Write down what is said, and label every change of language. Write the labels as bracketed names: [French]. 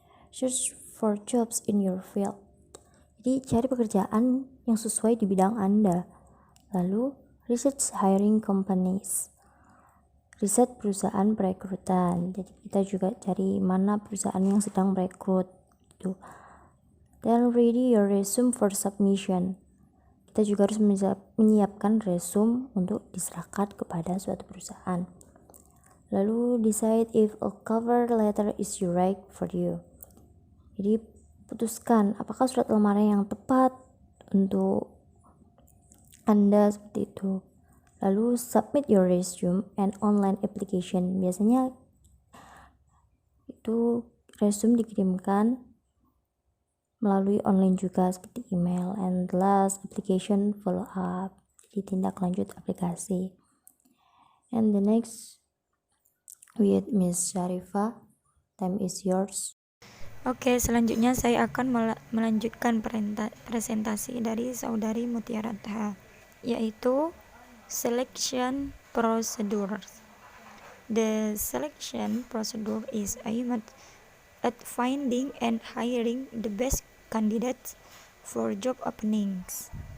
[English] Search for jobs in your field. [Indonesian] Jadi cari pekerjaan yang sesuai di bidang Anda. [English] Lalu research hiring companies. [Indonesian] Riset perusahaan perekrutan. Jadi kita juga cari mana perusahaan yang sedang merekrut gitu. [English] Then ready your resume for submission. [Indonesian] Kita juga harus menyiapkan resume untuk diserahkan kepada suatu perusahaan. [English] Lalu decide if a cover letter is right for you. [Indonesian] Jadi putuskan apakah surat lamaran yang tepat untuk Anda seperti itu. [English] Lalu submit your resume and online application. [Indonesian] Biasanya itu resume dikirimkan melalui online juga seperti email, [English] and last application follow up. [Indonesian] Jadi tindak lanjut aplikasi. [English] And the next with Miss Sharifah, time is yours. [Indonesian] Oke, selanjutnya saya akan melanjutkan presentasi dari saudari Mutiara Daha, yaitu selection procedure. [English] The selection procedure is aimed at finding and hiring the best candidates for job openings.